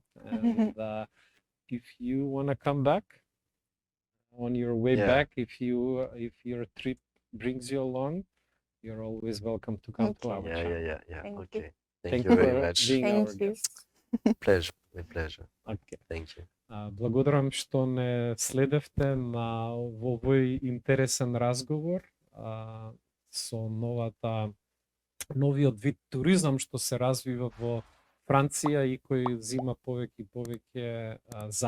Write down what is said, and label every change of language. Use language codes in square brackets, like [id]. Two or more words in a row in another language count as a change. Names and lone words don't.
[en] And if you want to come back on your way Yeah. back, if your trip brings you along, you're always welcome to come to Okay. our Yeah, channel. yeah. Thank you. Okay. Thank Thank you you very for much. being our Thank you. guest. Pleasure, with pleasure. Okay. Thank you. [mk] Благодарам што не следевте на овој интересен разговор со новиот вид туризам што се развива во Франција и кој зима повеќе и повеќе замав.